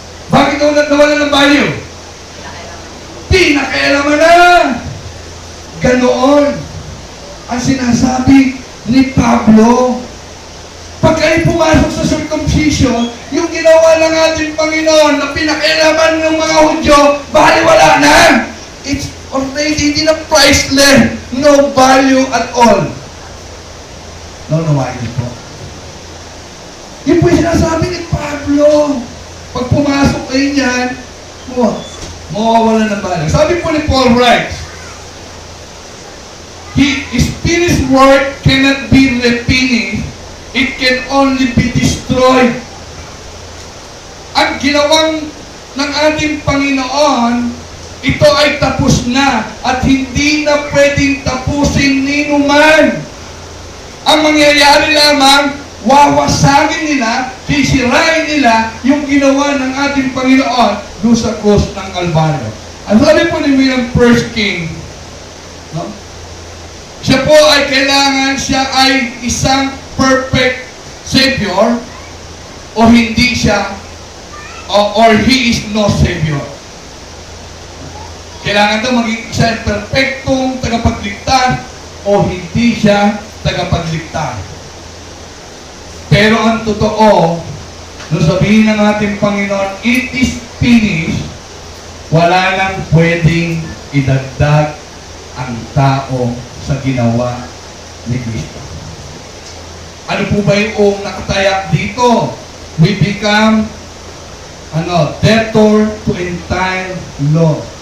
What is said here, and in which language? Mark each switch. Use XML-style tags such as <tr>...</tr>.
<tl>Bakit nawala ng value? Pinakailaman na! Ganoon ang sinasabi ni Pablo. Pag kayo pumasok sa circumcision, yung ginawa ng ating Panginoon na pinakailaman ng mga Hudyo, baliwala na!</tl> <en>It's already</en> <tl>hindi na</tl> <en>priceless. No value at all.</en> <tl>Naunawain niyo po. Yun po yung sinasabi ni Pablo. Pag pumasok kayo niyan, mawawala ng value. Sabi po ni</tl> <en>Paul writes, His finished work cannot be replenished. It can only be destroyed.</en> <tl>Ang ginawang ng ating Panginoon, ito ay tapos na at hindi na pwedeng tapusin ni numan. Ang mangyayari lamang, wawasagin nila, sisirain nila yung ginawa ng ating Panginoon doon sa cross ng Kalbaryo. Ang sabi po ni William King, no? Siya po ay kailangan siya ay isang perfect Savior o hindi siya</tl> <en>or He is no Savior.</en> <tl>Kailangan daw maging isang perfectong tagapagligtas o hindi siya tagapagligtas. Pero ang totoo, nung sabihin ng ating Panginoon,</tl> <en>it is finished,</en> <tl>wala nang pwedeng idagdag ang tao sa ginawa ni Kristo. Ano po ba yung nakatayak dito?</tl> <en>We become debtor to entire law.</en>